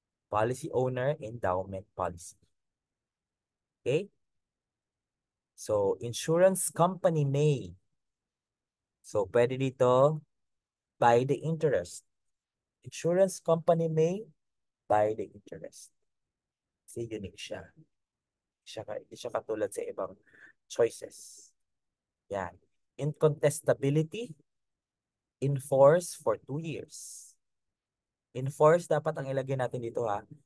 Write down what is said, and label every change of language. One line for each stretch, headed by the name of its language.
English: Policy owner endowment policy. Okay? So, insurance company may. So,
Filipino: pwede dito,
English: buy the interest. Insurance company may buy the interest.
Filipino: Kasi unique siya. Hindi siya katulad sa ibang choices. Yan.
English: Incontestability, enforce for 2 years.
Filipino: Enforce, dapat ang ilagay natin dito ha.